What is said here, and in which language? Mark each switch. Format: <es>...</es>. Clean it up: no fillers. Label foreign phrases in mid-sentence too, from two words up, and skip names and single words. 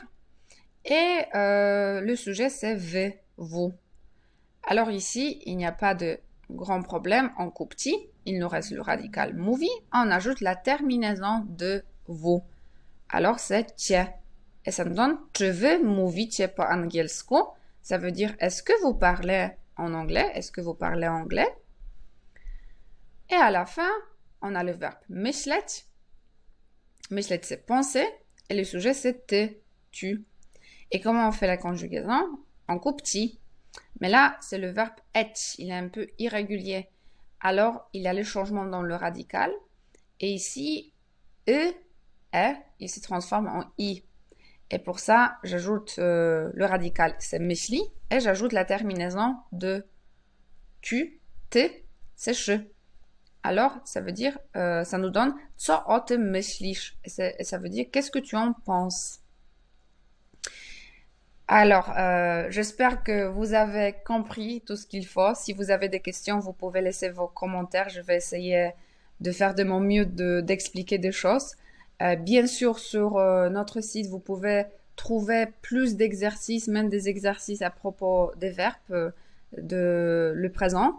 <fr>Et le sujet, c'est wy, vous. Alors ici, il n'y a pas de grand problème. On coupe petit. Il nous reste le radical mówi. On ajoute la terminaison de vous. Alors c'est cie. Et ça nous donne</fr> <pl>czy wy mówicie po angielsku.</pl> <fr>Ça veut dire est-ce que vous parlez en anglais? Est-ce que vous parlez anglais? Et à la fin, on a le verbe myśleć. Myśleć, c'est penser. Et le sujet, c'est ty, tu. Et comment on fait la conjugaison? On coupe petit. Mais là, c'est le verbe être. Il est un peu irrégulier. Alors, il y a le changement dans le radical. Et ici, e, il se transforme en i. Et pour ça, j'ajoute le radical, c'est myśli. Et j'ajoute la terminaison de tu, ty, c'est je. Alors, ça veut dire, ça nous donne</fr> <pl>co o tym myślisz.</pl> <fr>Et ça veut dire qu'est-ce que tu en penses. Alors, j'espère que vous avez compris tout ce qu'il faut. Si vous avez des questions, vous pouvez laisser vos commentaires. Je vais essayer de faire de mon mieux d'expliquer des choses. Bien sûr, sur notre site, vous pouvez trouver plus d'exercices, même des exercices à propos des verbes de le présent.</fr>